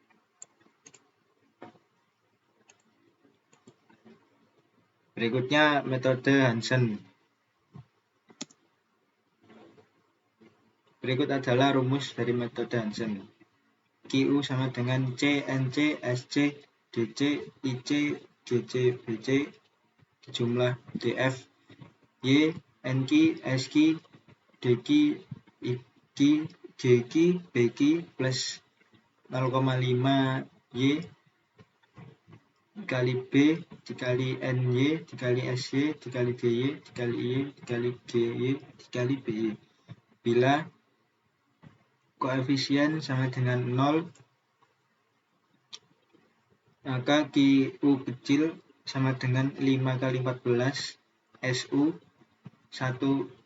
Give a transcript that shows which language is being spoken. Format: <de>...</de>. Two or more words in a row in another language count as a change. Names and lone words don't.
<id>Berikutnya metode Hansen. Berikut adalah rumus dari metode Hansen. QU sama dengan C, NC, SC, DC, IC, GC, BC, jumlah DF, Y, NQ, SQ, DQ, IQ, GQ, BQ plus 0,5 Y dikali B dikali NY dikali SY dikali DY dikali IY dikali GY dikali BY. Bila koefisien sama dengan 0, maka QU kecil sama dengan 5 kali 14 SU 1</id>